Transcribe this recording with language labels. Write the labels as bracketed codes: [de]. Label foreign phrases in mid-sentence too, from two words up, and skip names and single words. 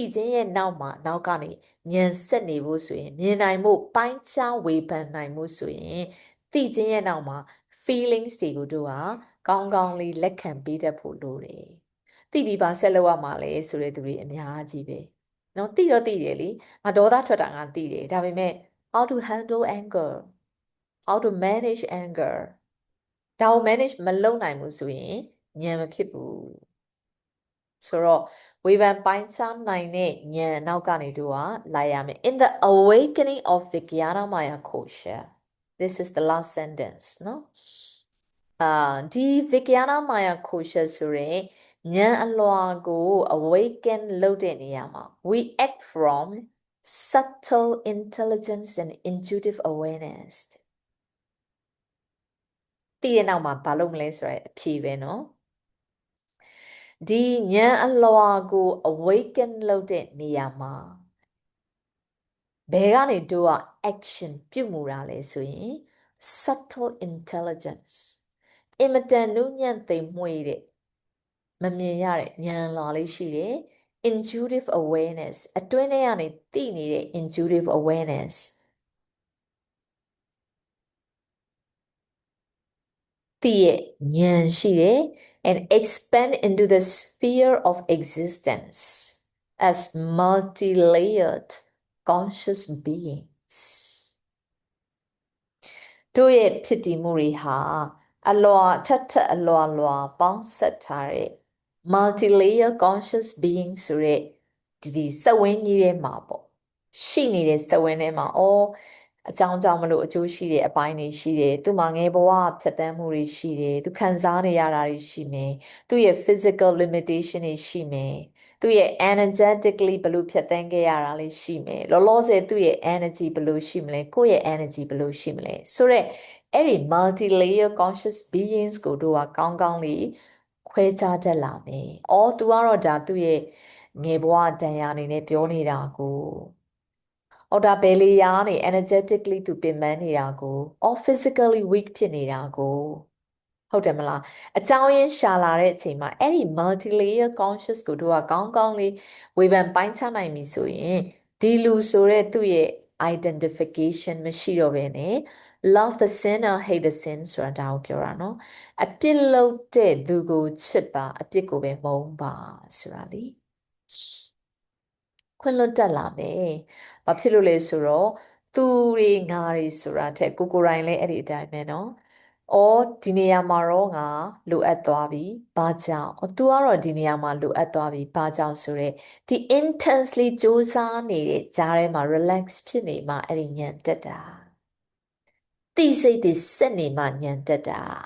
[my] ခြင်းရဲ့နောက်မှာနောက်ကနေဉာဏ်ဆက်နေဖို့ဆိုရင်မြင်နိုင်မှုပိုင်းခြားဝေဖန်နိုင်မှုဆိုရင်သိခြင်းရဲ့နောက်မှာ feelings တွေကိုတို့ကကောင်းကောင်းလေး လက်ခံပေးတတ်ဖို့လိုတယ်သိပြီးပါဆက်လုပ်ရမှာလဲဆိုတဲ့သူတွေအများကြီးပဲနော်သိတော့သိတယ်လေငါဒေါ သထွက်တာငါသိတယ်ဒါပေမဲ့ [en] how to handle anger how to manage anger [my] ဒါကို manage မ လုပ်နိုင်ဘူးဆိုရင်ဉာဏ်မဖြစ်ဘူးဆိုတော့ဝေဖန်ပိုင်းခြားနိုင်တဲ့ဉာဏ်နောက်ကနေတို့ကလာရမယ် [en] in the awakening of Vijnana Maya Kosha this is the last sentence [my] နော်ဒီ Vijnana Maya Kosha ဆိုရင်ဉာဏ်အလွှာကို awaken လုပ်တဲ့နေရာမှာ [en] we act from subtle intelligence and intuitive awareness [my] သိတဲ့နောက်မှာဘာလုပ်မလဲဆိုရယ်အဖြေပဲနော်ဒီဉာဏ်အလွှာကို awaken လုပ်တဲ့နေရာမှာဘယ်ကနေတို့က action ပြုမှုတာလဲဆိုရင် [en] subtle intelligence [my] အင်မတန်နုညံ့သိမ်မွေ့တဲ့မမြင်ရတဲ့ဉာဏ်လွှာလေးရှိတယ် [en] intuitive awareness [my] အတွင်းထဲကနေသိနေတဲ့ [en] intuitive awareness [my] သိရဲ့ဉာဏ်ရှိတယ် [en] and expand into the sphere of existence as multi-layered conscious beings [my] တို့ရဲ့ ဖြစ်တည်မှုတွေဟာအလွာထက်ထက်အလွာလွာပေါင်းဆက်ထားတဲ့ [en] multi-layer conscious being [my] ဆိုတဲ့ဒီစက်ဝင်းကြီးထဲမှာပေါ့ရှိနေတဲ့စက်ဝင်းထဲမှာအကြောင်းကြောင့်မလို့အကျိုးရှိတဲ့အပိုင်းတွေ ရှိတယ်သူမှာငယ်ဘဝဖြတ်သန်းမှုတွေရှိတယ်သူခံစားနေရတာတွေရှိမယ်သူရဲ့ [en] physical limitation [my] တွေရှိမယ်သူရဲ့ energetically ဘယ်လိုဖြတ်သန်းခဲ့ရတာလေးရှိမယ်လောလောဆယ်သူရဲ့ energy ဘယ်လိုရှိမလဲကိုယ့်ရဲ့ energy ဘယ်လိုရှိမလဲဆိုတော့အဲ့ဒီ [en] multi layer conscious beings [my] ကိုတို့ကကောင်းကောင်းလေးခွဲခြားတတ်လာမယ်။သူ ကတော့ဒါသူ့ရဲ့ငယ်ဘဝတန်ရာအနေနဲ့ပြောနေတာကိုဒါဘယ်လေရာနေ energetically သူပင်ပန်းနေတာကို [en] physically weak [my] ဖြစ်နေတာကိုဟုတ်တယ်မလားအကြောင်းရင်းရှာလာတဲ့အချိန်မှာအဲ့ဒီ [en] multi layer conscious [my] ကိုတို့ကကောင်းကောင်းလေးဝေဖန်ပိုင်းခြားနိုင်ပြီဆိုရင်ဒီလူဆိုတဲ့သူ့ရဲ့ identification မရှိတော့ဘဲနဲ့ [en] love the sinner hate the sin [my] ဆိုတာဒါကိုပြောတာနော်အပြစ်လုပ်တဲ့သူကိုချစ်ပါအပြစ်ကိုပဲမုန်းပါဆိုတာလေ ခွင့်လွတ်တတ်လာမယ်ဘာဖြစ်လို့လဲဆိုတော့သူတွေငါတွေဆိုတာတဲ့ကိုယ်တိုင်လည်းအဲ့ဒီအတိုင်းပဲနော်ဒီနေရာမှာတော့ငါလိုအပ်သွားပြီဘာကြောင့်သူကတော့ဒီနေရာမှာလိုအပ်သွားပြီဘာကြောင့်ဆိုရဲဒီ intensely စူးစမ်းနေတဲ့ကြားထဲမှာ relax ဖြစ်နေမှအဲ့ဒီညံတက်တာတိစိတ်တွေစက်နေမှညံတက်တာ